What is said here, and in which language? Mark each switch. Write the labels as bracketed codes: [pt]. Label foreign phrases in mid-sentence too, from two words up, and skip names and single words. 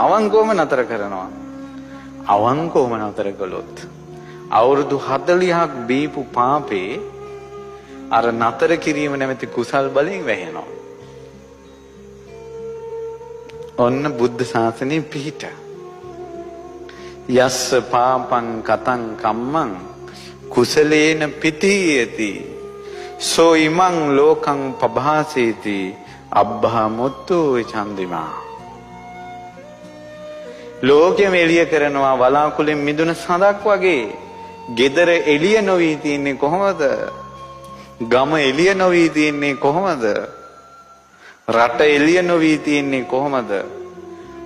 [si] අවංකවම නතර කරනවා. අවංකවම නතර කළොත් අවුරුදු 40ක් බීපු පාපේ අර නතර කිරීම නැමැති කුසල් බලයෙන් වැහෙනවා. ඔන්න බුද්ධ ශාසනයේ පිහිට. [pi] යස්ස පාපං කතං කම්මං කුසලේන පිතීයති සෝ ඉමං ලෝකං පභාසේති අබ්බා මුත්තු චන්දිමා. [si] ලෝකෙම එළිය කරනවා වලාකුලෙන් මිදුන සඳක් වගේ. ගෙදර එළිය නොවී තියන්නේ කොහොමද? ගම එළිය නොවී තියන්නේ කොහොමද? රට එළිය නොවී තියන්නේ කොහොමද?